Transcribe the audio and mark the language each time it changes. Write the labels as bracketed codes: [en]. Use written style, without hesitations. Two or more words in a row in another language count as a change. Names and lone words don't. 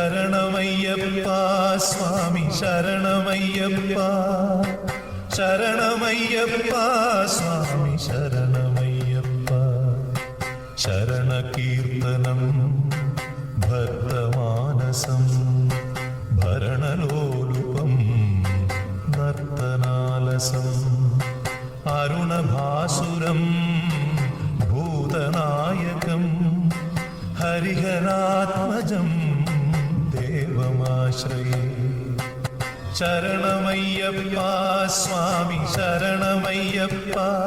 [ta] சரணமையப்பா சுவாமி சரணமையப்பா சரணமையப்பா சுவாமி சரணமையப்பா சரண கீர்த்தனம் [sa] பக்தமானசம் भरणलोलुपं नर्तनालसम् अरुणभासुरं भूतनायकं हरिहरात्मजं देवमाश्रये शरणमय्यप्पा स्वामी शरणमय्यप्पा